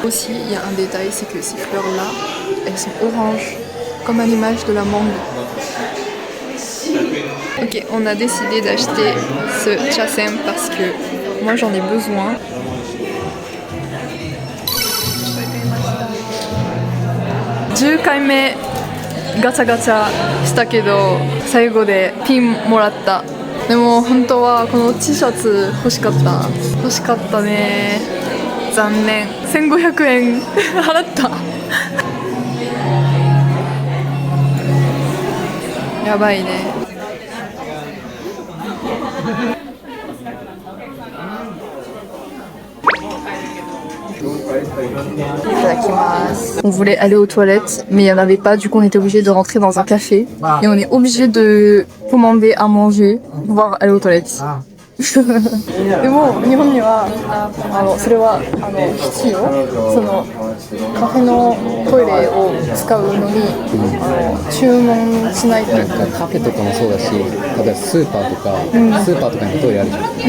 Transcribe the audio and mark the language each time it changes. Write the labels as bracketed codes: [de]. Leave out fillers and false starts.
[fr] Aussi, il y a un détail, c'est que ces fleurs-là, elles sont oranges, comme à l'image de la mangue. Ok, on a décidé d'acheter ce chasen parce que moi j'en ai besoin. [ja] Je 10回目ガチャガチャしたけど最後でピンもらった。でも本当はこの T シャツ欲しかったね。残念。1500円払ったやばいね。 [fr] On voulait aller aux toilettes, mais il n'y en avait pas, du coup on était obligé de rentrer dans un café et on est obligé de commander à manger pour pouvoir aller aux toilettes. [ja] でも日本にはそれは必要。そのカフェのトイレを使うのに注文しないと。なんかカフェとかもそうだし、例えばスーパーとか、スーパーとかにトイレあるじゃん。